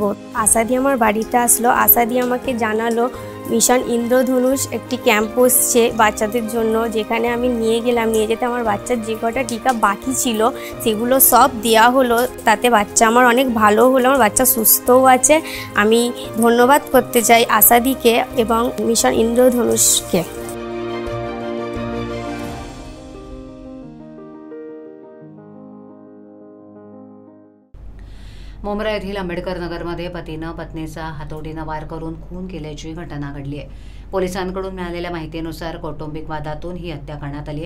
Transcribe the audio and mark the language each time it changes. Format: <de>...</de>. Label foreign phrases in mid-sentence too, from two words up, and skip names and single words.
<bn>আসাদি আমার বাড়িতে আসলো, আসাদি আমাকে জানালো মিশন ইন্দ্রধনুষ একটি ক্যাম্প বসছে বাচ্চাদের জন্য, যেখানে আমি নিয়ে গেলাম। নিয়ে যেতে আমার বাচ্চার যে কটা টিকা বাকি ছিল সেগুলো সব দেওয়া হলো। তাতে বাচ্চা আমার অনেক ভালো হলো, আমার বাচ্চা সুস্থও আছে। আমি ধন্যবাদ করতে চাই আসাদিকে এবং মিশন ইন্দ্রধনুষকে।</bn> <mr>मुंब्रा येथील आंबेडकर नगरमध्ये पतीनं पत्नीचा हातोडीनं वार करून खून केल्याची घटना घडली आहे. पोलिसांकडून मिळालेल्या माहितीनुसार कौटुंबिक वादातून ही हत्या करण्यात आली आहे.</mr>